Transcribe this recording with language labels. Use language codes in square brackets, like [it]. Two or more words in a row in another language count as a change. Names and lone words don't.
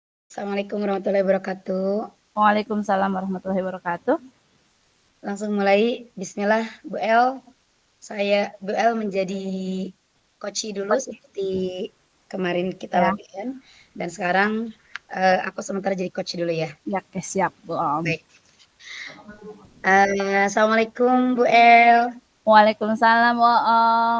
[ar] السلام عليكم ورحمة الله وبركاته. وعليكم السلام ورحمة الله وبركاته. [id] Langsung mulai. Bismillah, Bu El. Bu El menjadi coach dulu Oke, seperti kemarin kita ya, latihan. Dan sekarang aku sementara jadi coach dulu ya. ya, oke, siap, Bu Om. Baik. Assalamualaikum Bu El. Waalaikumsalam, Bu Om.